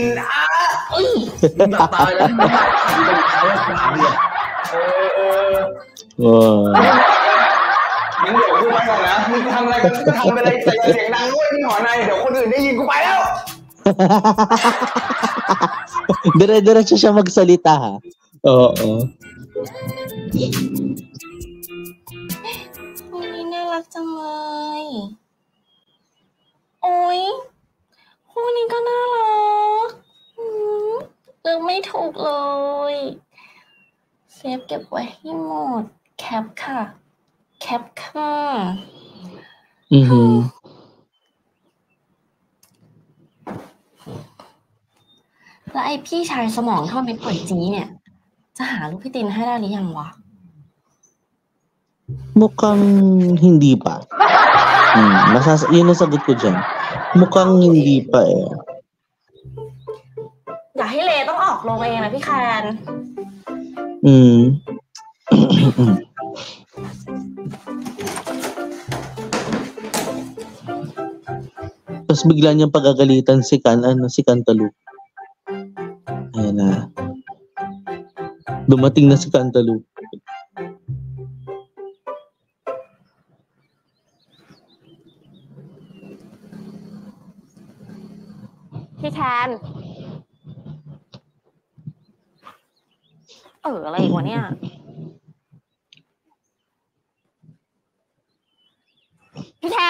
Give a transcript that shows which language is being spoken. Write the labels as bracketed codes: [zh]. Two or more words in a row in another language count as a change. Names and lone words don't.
[th] มึงอยากตายแล้วมึงเป็นใครวะถามเลย มึงเดี๋ยวกูไปก่อนนะมึงทำอะไรก็ทำไปเลยแต่อย่าเสียงดังด้วยที่หอในเดี๋ยวคนอื่นได้ยินกูไปแล้ว [tl] Dire-diretso siya magsalita ha. Oo. [th] คู่นี้น่ารักจังเลยโอ๊ยคู่นี้ก็น่ารักเลือกไม่ถูกเลยเซฟเก็บไว้ให้หมดแคปค่ะแคปค่ะ แล้วไอ้พี่ชายสมองเท่าเม็ดก๋วยจี้เนี่ยจะหาลูกพี่ตินให้ได้หรือยังวะ [tl] Mukhang hindi pa. Yun ang sagot ko dyan. Mukhang hindi pa eh. [th] อย่าให้เลต้องออกลงเองนะพี่แคน [tl] Tapos bigla niyang pagagalitan si Cantaloupe. Ayan na. Dumating na si Cantaloupe. [th] พี่แคนอะไรอีกวะเนี่ยพี่แคน